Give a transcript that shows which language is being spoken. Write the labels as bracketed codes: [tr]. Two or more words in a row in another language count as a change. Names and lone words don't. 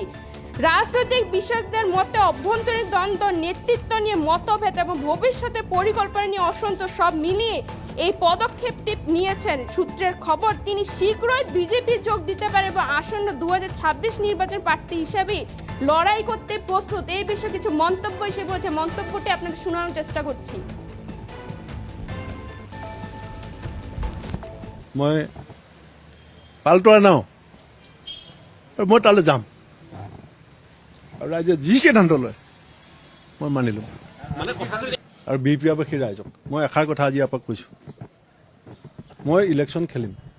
[bn] রাজনৈতিক বিশেষজ্ঞদের মতে অভ্যন্তরীণ দ্বন্দ্ব, নেতৃত্ব নিয়ে মতভেদ এবং ভবিষ্যতে পরিকল্পনা নিয়ে অসন্তোষ সব মিলিয়ে এই পদক্ষেপটি নিয়েছেন। সূত্রের খবর, তিনি শীঘ্রই বিজেপি যোগ দিতে পারে এবং আসন্ন 2026 নির্বাচন প্রার্থী হিসেবে লড়াই করতে প্রস্তুত। এই বিষয়ে কিছু মন্তব্য এসে বলছে, মন্তব্যটি আপনাদের শোনানোর চেষ্টা করছি। [as] মই পালটোৱা নাও, মই তালৈ যাম আৰু ৰাইজে যি সিদ্ধান্ত লয় মই মানি ল'ম। আৰু বিপিআৰবাসী ৰাইজক মই এষাৰ কথা আজি আপোনাক কৈছোঁ, মই ইলেকশ্যন খেলিম।